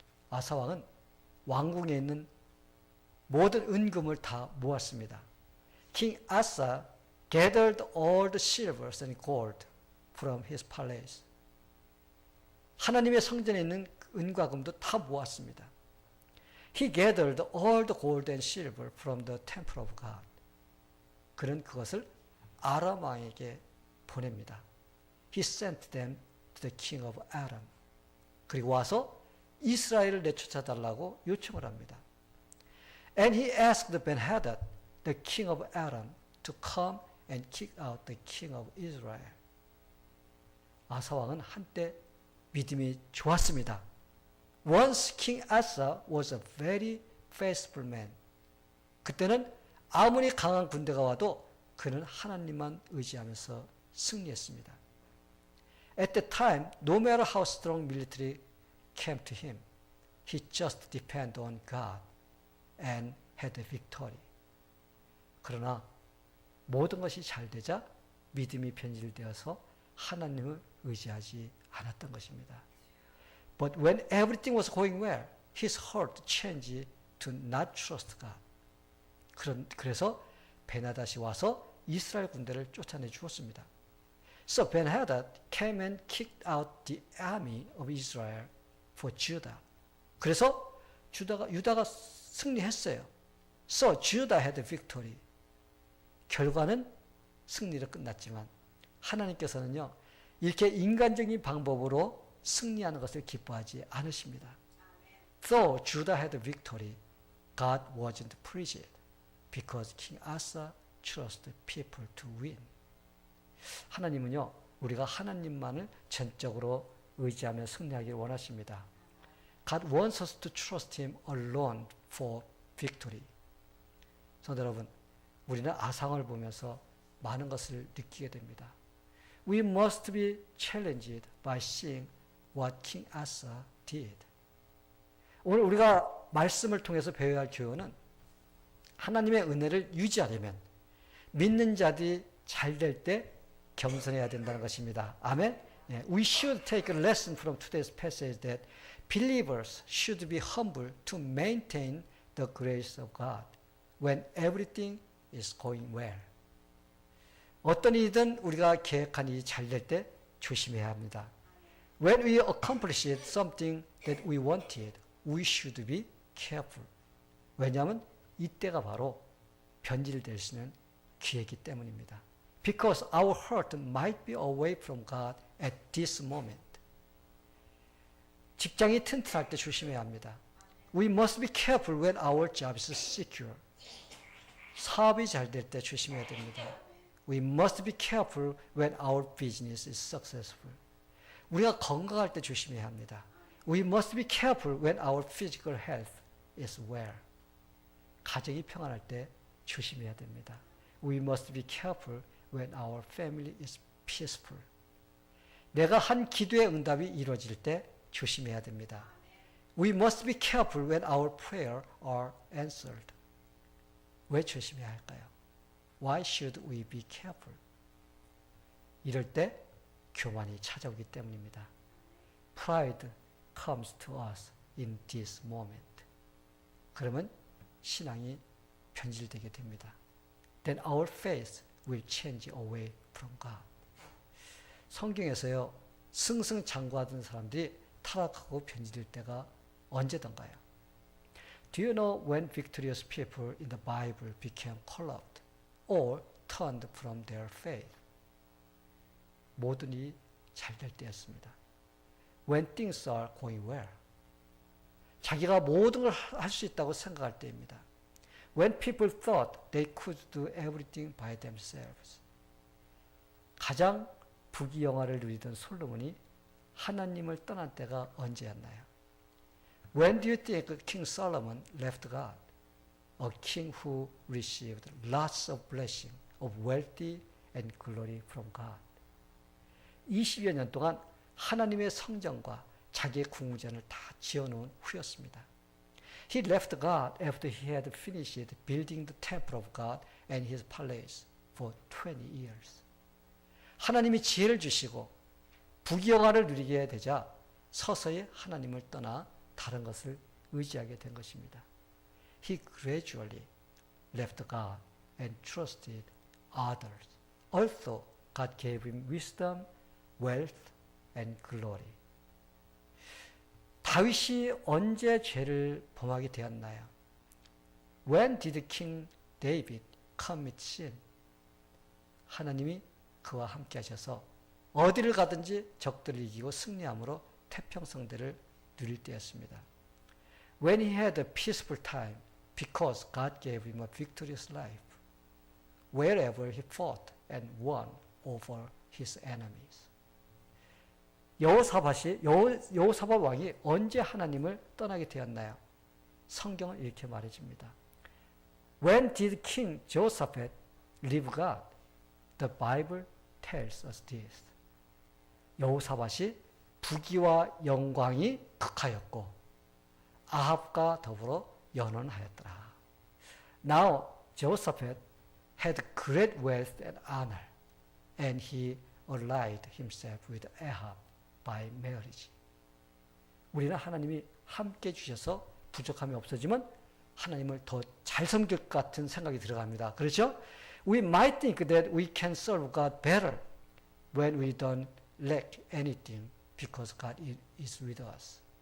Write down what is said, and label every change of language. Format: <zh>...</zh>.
<ko>아사왕은 왕궁에 있는 모든 은금을 다 모았습니다.</ko> <en>King Asa gathered all the silvers and gold from his palace.</en> <ko>하나님의 성전에 있는 은과 금도 다 모았습니다.</ko> <en>He gathered all the gold and silver from the temple of God.</en> <ko>그는 그것을 아람 왕에게 보냅니다.</ko> <en>He sent them to the king of Aram.</en> <ko>그리고 와서 이스라엘을 내쫓아달라고 요청을 합니다.</ko> <en>And he asked Ben-Hadad, the king of Aram, to come and kick out the king of Israel.</en> <ko>아사 왕은 한때 믿음이 좋았습니다.</ko> <en>Once King Asa was a very faithful man.</en> <ko>그때는 아무리 강한 군대가 와도 그는 하나님만 의지하면서 승리했습니다.</ko> <en>At the time, no matter how strong military came to him, he just depended on God and had a victory.</en> <ko>그러나 모든 것이 잘 되자 믿음이 변질되어서 하나님을 의지하지 않았던 것입니다.</ko> <en>But when everything was going well, his heart changed to not trust God.</en> <ko>그래서 베나닷이 와서 이스라엘 군대를 쫓아내 주었습니다.</ko> <en>So Ben-Hadad came and kicked out the army of Israel for Judah.</en> <ko>그래서 유다가 승리했어요.</ko> <en>So Judah had a victory.</en> <ko>결과는 승리로 끝났지만 하나님께서는요, 이렇게 인간적인 방법으로 승리하는 것을 기뻐하지 않으십니다.</ko> <en>Though Judah had a victory, God wasn't pleased because King Asa trusted people to win.</en> <ko>하나님은요, 우리가 하나님만을 전적으로 의지하며 승리하기를 원하십니다.</ko> <en>God wants us to trust Him alone for victory.</en> <ko>성도 여러분, 우리는 아상을 보면서 많은 것을 느끼게 됩니다.</ko> <en>We must be challenged by seeing what King Asa did.</en> <ko>오늘 우리가 말씀을 통해서 배워야 할 교훈은 하나님의 은혜를 유지하려면 믿는 자들이 잘 될 때 겸손해야 된다는 것입니다. 아멘.</ko> <en>We should take a lesson from today's passage that believers should be humble to maintain the grace of God when everything is going well.</en> <ko>어떤 일이든 우리가 계획한 일이 잘 될 때 조심해야 합니다.</ko> <en>When we accomplished something that we wanted, we should be careful.</en> <ko>왜냐하면 이때가 바로 변질될 수 있는 기회이기 때문입니다.</ko> <en>Because our heart might be away from God at this moment.</en> <ko>직장이 튼튼할 때 조심해야 합니다.</ko> <en>We must be careful when our job is secure.</en> <ko>사업이 잘 될 때 조심해야 됩니다.</ko> <en>We must be careful when our business is successful.</en> <ko>우리가 건강할 때 조심해야 합니다.</ko> <en>We must be careful when our physical health is well.</en> <ko>가정이 평안할 때 조심해야 됩니다.</ko> <en>We must be careful when our family is peaceful.</en> <ko>내가 한 기도의 응답이 이루어질 때 조심해야 됩니다.</ko> <en>We must be careful when our prayers are answered.</en> <ko>왜 조심해야 할까요?</ko> <en>Why should we be careful?</en> <ko>이럴 때 교만이 찾아오기 때문입니다.</ko> <en>Pride comes to us in this moment.</en> <ko>그러면 신앙이 변질되게 됩니다.</ko> <en>Then our faith will change away from God.</en> <ko>성경에서요, 승승장구하던 사람들이 타락하고 변질될 때가 언제던가요?</ko> <en>Do you know when victorious people in the Bible became corrupt or turned from their faith?</en> <ko>모든 일이 잘 될 때였습니다.</ko> <en>When things are going well.</en> <ko>자기가 모든 걸 할 수 있다고 생각할 때입니다.</ko> <en>When people thought they could do everything by themselves.</en> <ko>가장 부귀영화를 누리던 솔로몬이 하나님을 떠난 때가 언제였나요?</ko> <en>When do you think King Solomon left God? A king who received lots of blessing of wealthy and glory from God.</en> <ko>20여 년 동안 하나님의 성전과 자기의 궁전을 다 지어놓은 후였습니다.</ko> <en>He left God after he had finished building the temple of God and his palace for 20 years.</en> <ko>하나님이 지혜를 주시고 부귀영화를 누리게 되자 서서히 하나님을 떠나 다른 것을 의지하게 된 것입니다.</ko> <en>He gradually left God and trusted others. Also, God gave him wisdom, wealth, and glory.</en> <ko>다윗이 언제 죄를 범하게 되었나요?</ko> <en>When did King David commit sin?</en> <ko>하나님이 그와 함께 하셔서 어디를 가든지 적들을 이기고 승리함으로 태평성대를 누릴 때였습니다.</ko> <en>When he had a peaceful time because God gave him a victorious life. Wherever he fought and won over his enemies.</en> <ko>여호사밧 왕이 언제 하나님을 떠나게 되었나요? 성경은 이렇게 말해줍니다.</ko> <en>When did King Jehoshaphat leave God? The Bible tells us this.</en> <ko>여호사밧이 부귀와 영광이 극하였고 아합과 더불어 연원하였더라.</ko> <en>Now Jehoshaphat had great wealth and honor, and he allied himself with Ahab by marriage.</en> <ko>우리는 하나님이 함께 주셔서 부족함이 없어지면 하나님을 더 잘 섬길 것 같은 생각이 들어갑니다. 그렇죠?</ko> <en>We might think that we can serve God better when we don't lack anything because God is with us.</en>